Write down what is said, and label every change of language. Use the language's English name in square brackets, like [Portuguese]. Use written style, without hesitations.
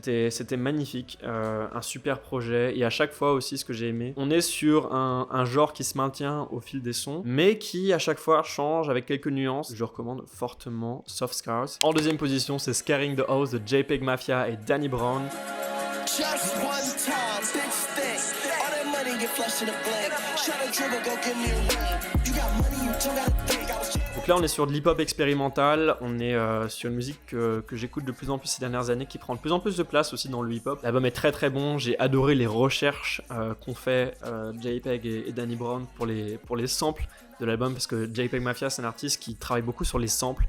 [French] C'était magnifique, un super projet et à chaque fois aussi ce que j'ai aimé, on est sur un genre qui se maintient au fil des sons mais qui à chaque fois change avec quelques nuances. Je recommande fortement Soft Scars. En deuxième position c'est Scaring the House de JPEG Mafia et Danny Brown. [English] Just one time, big stick. All that money get flushed in a blink. Shut a dribble, go give me a ring. You got money, you don't gotta think. [French] Donc là on est sur de l'hip-hop expérimental, on est sur une musique que j'écoute de plus en plus ces dernières années, qui prend de plus en plus de place aussi dans le hip-hop. L'album est très très bon, j'ai adoré les recherches qu'ont fait JPEG et Danny Brown pour les samples de l'album, parce que JPEG Mafia c'est un artiste qui travaille beaucoup sur les samples.